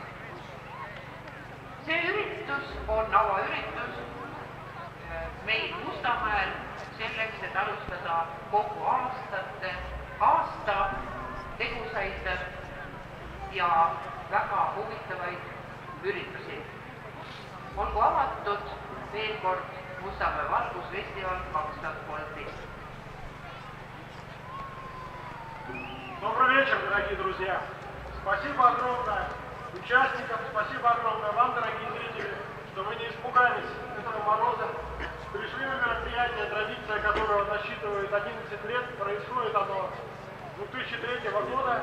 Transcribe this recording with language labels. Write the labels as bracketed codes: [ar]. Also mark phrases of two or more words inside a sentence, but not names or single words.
[et] See üritus on avaüritus meil Mustamäel selleks, et alustada kogu aasta tegusaid ja väga huvitavaid üritusi. Olgu avatud veel kord Mustamäe valgusfestival 2013. [ru] Добрый вечер, дорогие друзья! Спасибо огромное участникам, спасибо огромное вам, дорогие зрители, что вы не испугались этого мороза. Пришли на мероприятие, традиция которого насчитывает 11 лет, происходит оно с 2003 года.